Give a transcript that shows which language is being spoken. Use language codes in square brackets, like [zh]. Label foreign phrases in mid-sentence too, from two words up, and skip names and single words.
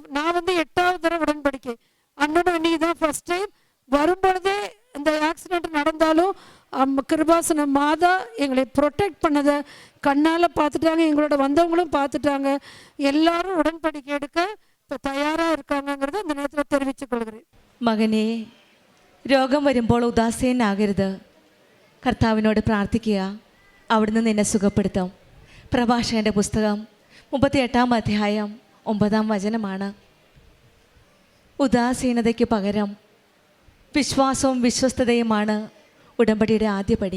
[ta] நான் 8வது தடவை உடன்படிக்கை. அண்ணனும் இன்னைக்கு தான் ஃபர்ஸ்ட் டைம். வரும்பொழுதே இந்த ஆக்சிடென்ட் நடந்தாலும் கிருபாசன மாதா எங்களை ப்ரொடெக்ட் பண்ணதை கண்ணால் பார்த்துட்டாங்க, எங்களோட வந்தவங்களும் பார்த்துட்டாங்க. எல்லாரும் உடன்படிக்கை எடுக்க இப்போ தயாராக இருக்காங்கங்கிறத இந்த நேரத்தில் தெரிவித்துக் கொள்கிறேன். [ml] മകനെ, രോഗം വരുമ്പോൾ ഉദാസീനാകരുത്. കർത്താവിനോട് പ്രാർത്ഥിക്കുക, അവിടുന്ന് നിന്നെ സുഖപ്പെടുത്തും. പ്രഭാഷകന്റെ പുസ്തകം 38-ാം അധ്യായം 9-ാം വചനമാണ്. ഉദാസീനതയ്ക്ക് പകരം വിശ്വാസവും വിശ്വസ്തതയുമാണ് ഉടമ്പടിയുടെ ആദ്യപടി.